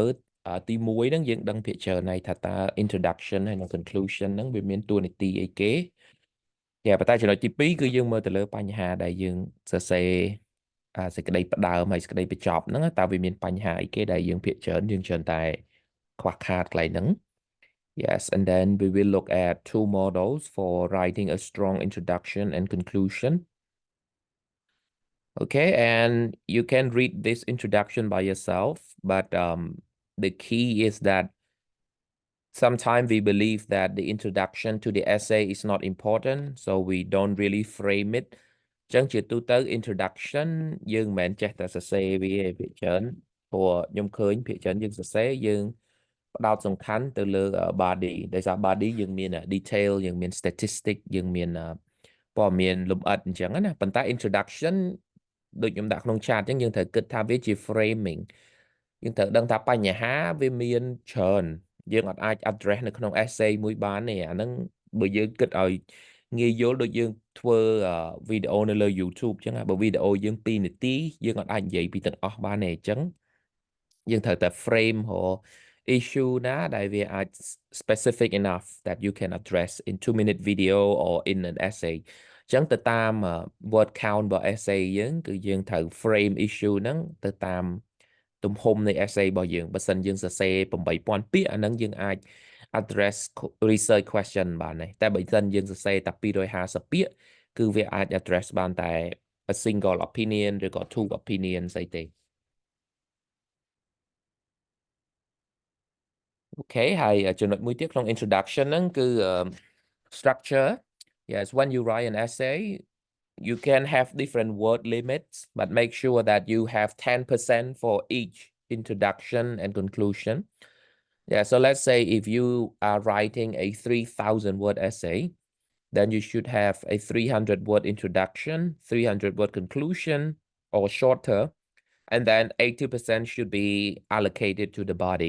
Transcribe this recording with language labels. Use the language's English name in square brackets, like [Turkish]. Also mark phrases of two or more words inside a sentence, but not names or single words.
[Khmer] លទី1ហ្នឹងយើងដឹងភាគច្រើនហើយថាតើ introduction ហើយនិង conclusion ហ្នឹងវាមានតួនាទីអីគេតែប៉ុន្តែចំណុចទី2គឺយើងមើលទៅលើបញ្ហាដែលយើងសរសេរសេចក្តីផ្ដើមហើយសេចក្តីបញ្ចប់ហ្នឹងតើវាមានបញ្ហាអីគេដែលយើងភាគច្រើនយើងច្រើនតែខ្វះខាតកន្លែងហ្នឹង [English] Yes, and then we will look at two models for writing a strong introduction and conclusion. Okay, and you can read this introduction by yourself, but the key is that sometimes we believe that the introduction to the essay is not important, so we don't really frame it. [Khmer] ចឹងជាទូទៅ introduction យើងមិនមែនចេះតែសរសេរវាភាគច្រើនព្រោះខ្ញុំឃើញភាគច្រើនយើងសរសេរយើងផ្ដោតសំខាន់ទៅលើ body ដោយសារ body យើងមាន detail យើងមាន statistic យើងមានព័ត៌មានលម្អិតអញ្ចឹងណា ប៉ុន្តែ introduction ដូចខ្ញុំដាក់ក្នុង chat អញ្ចឹងយើងត្រូវគិតថាវាជា framing យើងត្រូវដឹងថាបញ្ហាវាមានច្រើនយើងអត់អាច address នៅក្នុង essay មួយបានទេអាហ្នឹងបើយើងគិតឲ្យ ងាយយល់ដូចយើងធ្វើវីដេអូនៅលើ YouTube អញ្ចឹងបើវីដេអូយើង2នាទីយើងអត់អាចនិយាយពីទាំងអស់បានទេអញ្ចឹង យើងត្រូវតែ frame ឬ issue ណាដែលវាអាច [English] specific enough that you can address in 2-minute video or in an essay [Khmer] អញ្ចឹងទៅតាម [English] word count [Khmer] របស់ essay យើងគឺយើងត្រូវ frame issue ហ្នឹងទៅតាមទំហំនៃ essay របស់យើងបើសិនយើងសរសេរ8000ពាក្យអាហ្នឹងយើងអាច address [English] research question [Khmer] បានដែរតែបើសិនយើងសរសេរតែ250ពាក្យគឺវាអាច address បានតែ [English] a single opinion [Khmer] ឬក៏ [English] two opinions [Khmer] អីទេ អូខេហើយចំណុចមួយទៀតក្នុង introduction ហ្នឹងគឺ structure [English] yes when you write an essay you can have different word limits but make sure that you have 10% for each introduction and conclusion yeah so let's say if you are writing a 3,000 word essay then you should have a 300 word introduction 300 word conclusion or shorter and then 80% should be allocated to the body.